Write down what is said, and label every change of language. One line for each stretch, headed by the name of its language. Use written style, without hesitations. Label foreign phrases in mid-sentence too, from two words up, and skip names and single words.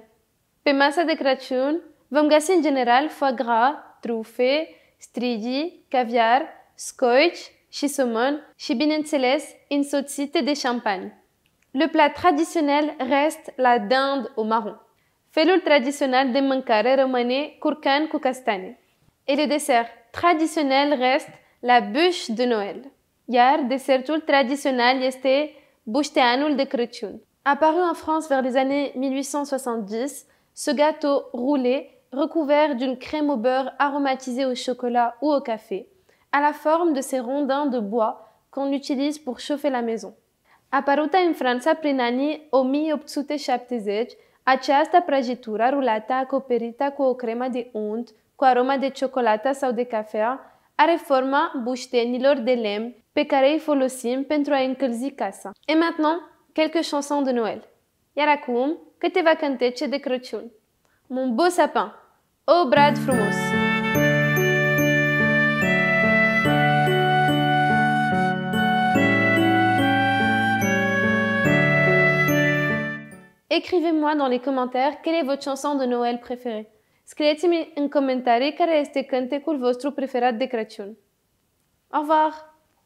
Romanian: Pe masa de Crăciun vom găsi în general
French: foie gras,
Romanian: trufe, stridii, caviar, scoici și saumon și, bineînțeles, însoțite de champagne.
French: Le plat traditionnel reste la dinde au marron.
Romanian: Felul tradițional de mâncare rămâne curcan cu castane.
French: Et le dessert traditionnel reste la bûche de Noël.
Romanian: Iar desertul tradițional este bușteanul de Crăciun.
French: Apparu en France vers les années 1870, ce gâteau roulé, recouvert d'une crème au beurre aromatisée au chocolat ou au café, a la forme de ces rondins de bois qu'on utilise pour chauffer la maison.
Romanian: Apărută în Franța prin anii 1870, această prăjitură rulată acoperită cu o cremă de unt, cu aromă de ciocolată sau de cafea, are forma buștenilor de lemn pe care îi folosim pentru a încălzi casa.
French: Et maintenant, quelques chansons de Noël.
Romanian: Iar acum, câteva cântece de Crăciun.
French: Mon beau sapin,
Romanian: o brad frumos!
French: Écrivez-moi dans les commentaires quelle est votre chanson de Noël préférée.
Romanian: Scrieți-mi în comentarii care este cântecul vostru preferat de Crăciun.
French: Au revoir!